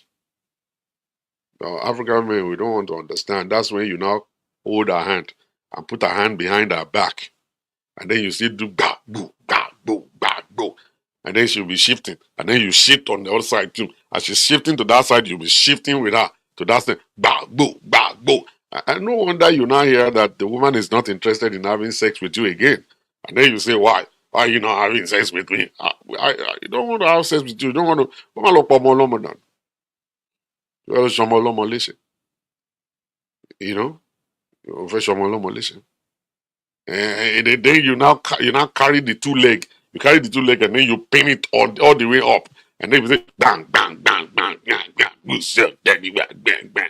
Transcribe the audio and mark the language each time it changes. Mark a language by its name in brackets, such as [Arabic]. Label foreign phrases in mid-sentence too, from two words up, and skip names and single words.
[English] African men, we don't want to understand. That's when you now hold her hand and put her hand behind her back, and then you see do ga boo ga boo ga boo, and then she'll be shifting, and then you shift on the other side too. As she's shifting to that side, you'll be shifting with her to that side. Ba boo ba boo. And no wonder you now hear that the woman is not interested in having sex with you again, and then you say, why? Why are you not having sex with me? You don't want to have sex with you. You don't want to. You know, and then you now carry the two leg, and then you pin it all the way up, and then you say bang bang bang bang bang bang, who's your daddy, bang bang bang.